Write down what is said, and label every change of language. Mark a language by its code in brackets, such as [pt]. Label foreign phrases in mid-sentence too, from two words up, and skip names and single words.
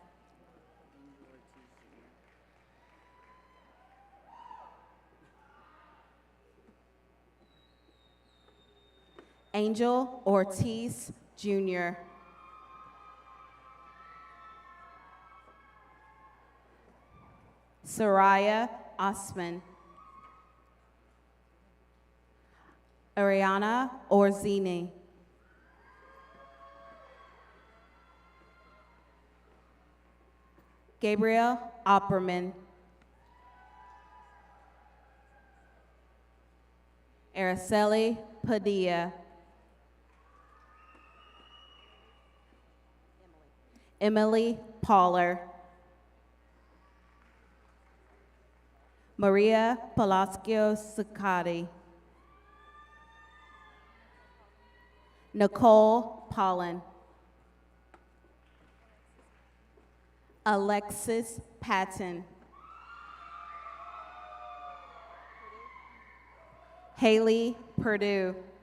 [en] Angel Ortiz Jr. Soraya Osman. Ariana Orzini. Gabriel Opperman. Araceli Padilla. Emily Pauler. Maria Palacio Sicati. Nicole Pollen. Alexis Patton. Haley Purdue.